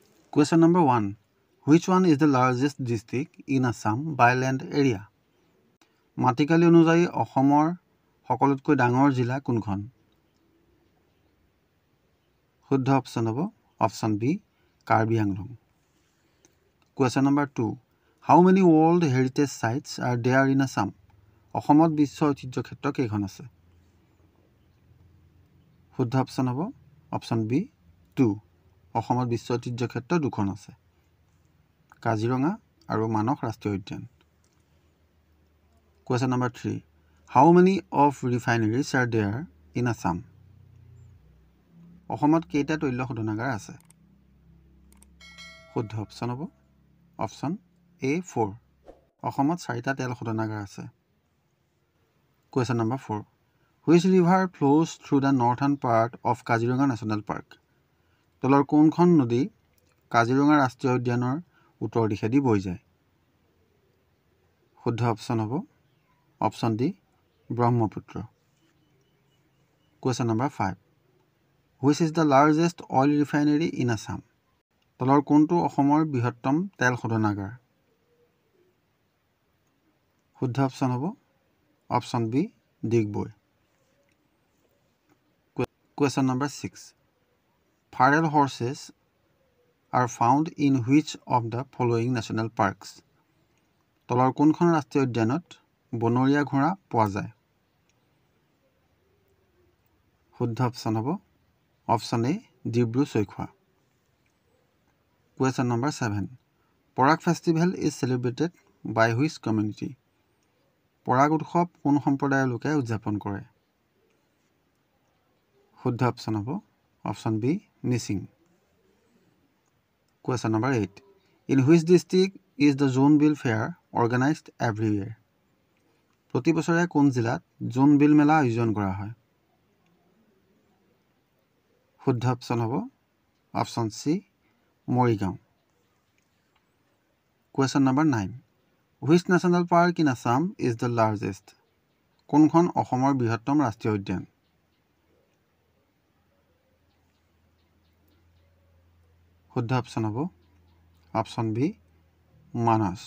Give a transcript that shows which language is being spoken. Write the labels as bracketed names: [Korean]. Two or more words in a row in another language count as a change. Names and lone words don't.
[English] Question number 1. Which one is the largest district in Assam by land area? [Assamese] মাটিকালি অনুযায়ী অসমৰ সকলোতকৈ ডাঙৰ জিলা কোনখন? শুদ্ধ অপচন হ'ব [English] option B [Assamese] কাৰ্বি আংলং। [English] Question number 2. How many World Heritage Sites are there in Assam? [Assamese] অসমত বিশ্ব ঐতিহ্য ক্ষেত্ৰ কেইখন আছে? শুদ্ধ অপচন হ'ব [English] option B [Assamese] 2. অসমত বিশ্ব ঐতিহ্য ক্ষেত্ৰ দুখন আছে, কাজিৰঙা আৰু মানস ৰাষ্ট্ৰীয় উদ্যান। [English] Question number 3. How many of refineries are there in Assam? [Assamese] অসমত কেইটা তৈল শোধনাগাৰ আছে? শুদ্ধ অপচন হ'ব [English] option A [Assamese] 4. অসমত 4টা তেল শোধনাগাৰ আছে। [English] Question number 4. Which river flows through the northern part of Kaziranga National Park? [Assamese] তলৰ কোনখন নদী কাজিৰঙা ৰাষ্ট্ৰীয় উদ্যানৰ উত্তৰ দিশেদি বৈ যায়? শুদ্ধ অপচন হ'ব [English] option D [Assamese] ব্ৰহ্মপুত্ৰ। [English] Question number 5. Which is the largest oil refinery in Assam? [Assamese] তলৰ কোনটো অসমৰ বৃহত্তম তেল শোধনাগাৰ? শুদ্ধ অপচন হ'ব [English] option B [Assamese] ডিগবৈ। [English] Question number 6. Feral horses are found in which of the following national parks? [Assamese] তলৰ কোনখন ৰাষ্ট্ৰীয় উদ্যানত বনৰীয়া ঘোঁৰা পোৱা যায়? শুদ্ধ অপচন হ'ব [English] option A [Assamese] ডিব্ৰু-চৈখোৱা। [English] Question number 7. Parag festival is celebrated by which community? [Assamese] পৰাগ উৎসৱ কোন সম্প্ৰদায়ৰ লোকে উদযাপন কৰে? শুদ্ধ অপচন হ'ব [English] option B [Assamese] মিচিং। [English] Question number 8. In which district is the Zonebill Fair organized every year? [Assamese] প্ৰতি বছৰে কোন জিলাত জোনবিল মেলা আয়োজন কৰা হয়? শুদ্ধ অপচন হ'ব [English] option C [Assamese] মৰিগাঁও। [English] Question number 9. Which national park in Assam is the largest? [Assamese] কোনখন অসমৰ বৃহত্তম ৰাষ্ট্ৰীয় উদ্যান? শুদ্ধ অপচন হ'ব [English] option B [Assamese] মানস।